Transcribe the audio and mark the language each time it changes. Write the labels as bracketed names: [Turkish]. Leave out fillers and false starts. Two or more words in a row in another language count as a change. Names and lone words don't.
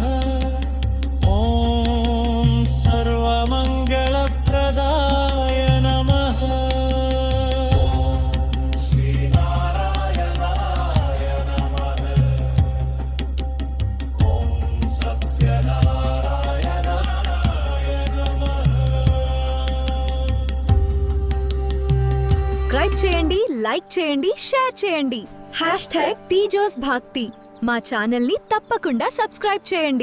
[Sanskrit] ॐ सर्वमङ्गलप्रदाय नमः। ॐ श्रीनारायणाय नमः। ॐ सत्यनारायणाय नमः। [Telugu] సబ్స్క్రైబ్ చేయండి, లైక్ చేయండి, షేర్ చేయండి. #తేజోస్ భాక్తి మా ఛానల్ ని తప్పకుండా సబ్స్క్రైబ్ చేయండి.